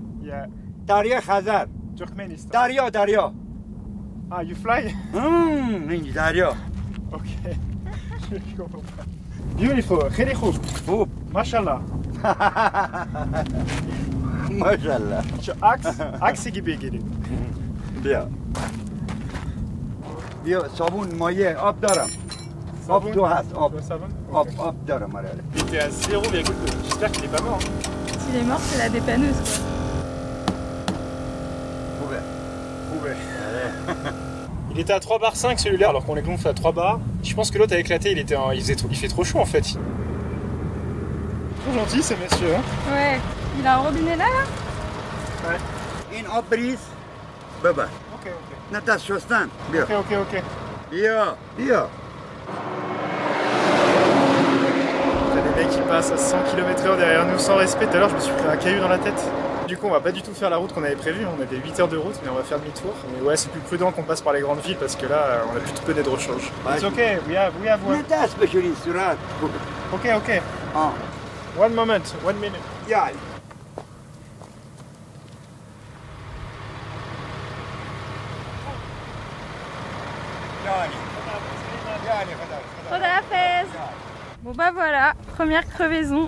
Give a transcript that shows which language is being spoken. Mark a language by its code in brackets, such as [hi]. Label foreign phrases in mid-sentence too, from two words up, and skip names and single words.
[en] Yeah. [fa] دریا خزر [en] Turkmenistan. [fa] دریا [en] Ah, you fly? [fa] این دریا [fr] Ok. Je comprends pas. [en] Beautiful. [fa] خیلی خوب. خوب Mashallah. ماشاءالله چه عکسی که بگیریم. بیا صابون مایه آب دارم آب تو هست آب دارم آره [fr] Il était à 0,2. J'espère qu'il est pas mort. S'il est mort, c'est la dépanneuse, quoi. [fa] خوبه [fr] Il était à 3 bars 5 celui-là alors qu'on les gonfle à 3 bars. Je pense que l'autre a éclaté, il fait trop chaud en fait. Trop gentil ces messieurs. Hein. Ouais. Il a un robinet là, Ouais. [fa] این آب بریز ببر [en] Ok. [fa] نه دست شستن بیا [en] Ok. [fa] بیا [fr] T'as des mecs qui passent à 100 km/h derrière nous sans respect. Tout à l'heure je me suis pris un caillou dans la tête. Du coup on va pas du tout faire la route qu'on avait prévue. On avait 8 heures de route mais on va faire demi-tour. Mais ouais c'est plus prudent qu'on passe par les grandes villes parce que là on a plus de pneus de rechange. [en] It's okay, we have [fa] نه [en] one. [fa] دست بشوری صورت [en] Ok. [fa] آه [en] 1 moment, 1 minute. یال Khadafez. [fr] Bon bah voilà, première crevaison.